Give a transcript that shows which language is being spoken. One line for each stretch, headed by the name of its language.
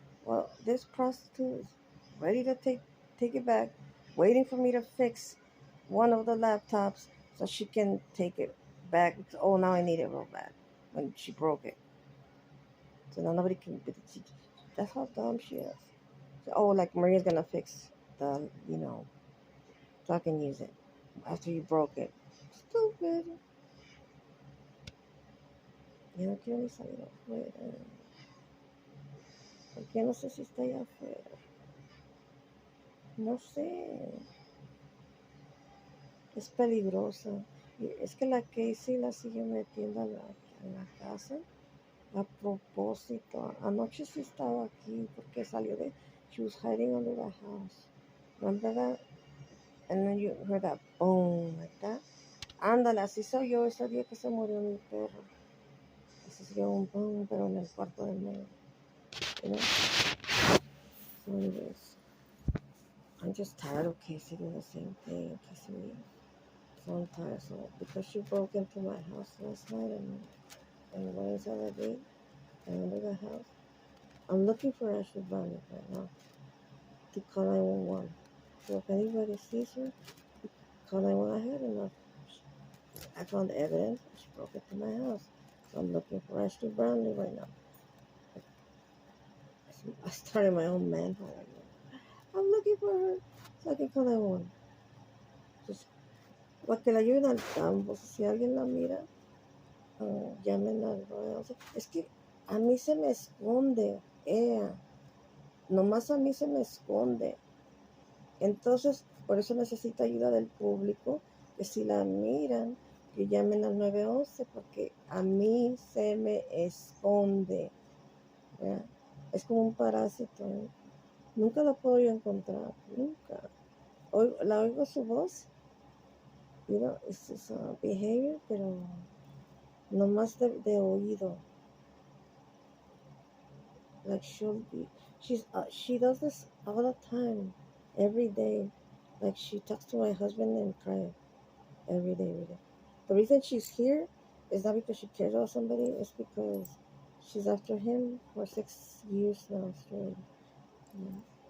English: Well, this prostitute is ready to take it back, waiting for me to fix one of the laptops so she can take it back. Oh, now I need it real bad when she broke it. So now nobody can. That's how dumb she is. So, oh, like Maria's gonna fix so I can use it after you broke it. Stupid.
Spanish: Ya no quiero ni salir afuera. Porque no sé si está allá afuera. No sé. es peligrosa. Y es que la Casey la sigue metiendo a la casa a propósito. Anoche sí estaba aquí porque salió de.
English: She was hiding under the house. Remember that? And then you heard that boom, like that.
Spanish: Ándale, así soy yo ese día que se murió mi perro. Así se dio un boom, pero en el cuarto del medio.
English: You know? So anyways, I'm just tired of Casey doing the same thing. Casey, so I'm tired. So because she broke into my house last night and went inside the gate and under the house, I'm looking for Ashley Barney right now to call 911. So if anybody sees her, call 911. I had enough. I found evidence. She broke into my house. So I'm looking for Ashley Brownlee right now. I started my own manhunt. I'm looking for her so I can call 911.
Spanish: Just para que la ayuden al campo. Si alguien la mira, llamen al 911. Es que a mí se me esconde. Nomás a mí se me esconde. Entonces, por eso necesito ayuda del público. Que si la miran, que llamen al 911 porque a mí se me esconde. ¿Verdad? Es como un parásito. Nunca la puedo yo encontrar. Nunca. La oigo su voz.
English: You know, it's just behavior,
Spanish: pero no más de oído.
English: Like she does this all the time, every day. Like she talks to my husband and cries every day, every day. The reason she's here is not because she cares about somebody. It's because she's after him for 6 years now straight. You know?